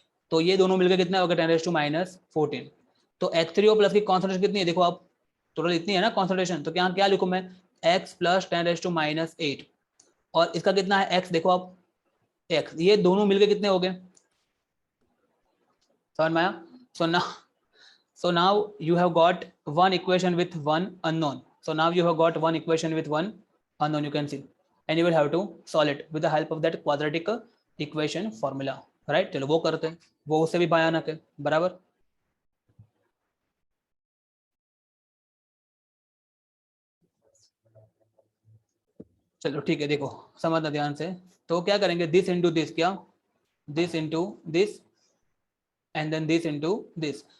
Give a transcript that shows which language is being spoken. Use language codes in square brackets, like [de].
[hi] तो ये दोनों मिलकर कितना होगा 10⁻⁻14। तो H3O प्लस की कॉन्सेंट्रेशन कितनी है, देखो आप, टोटल इतनी है ना कॉन्सेंट्रेशन, तो क्या क्या लिखूं मैं, x प्लस 10⁻⁸, और इसका कितना है x, देखो आप x, ये दोनों मिलकर कितने हो गए, समझ में आया? [en] So now you have got one equation with one unknown. So now you have got one equation with one unknown, you can see, and you will have to solve it with the help of that quadratic equation formula, right? [hi] चलो वो करते हैं, वो उससे भी भयानक है, बराबर। चलो ठीक है, देखो समझना ध्यान से। तो क्या करेंगे, दिस इंटू दिस, क्या [en] This into this and then this into this.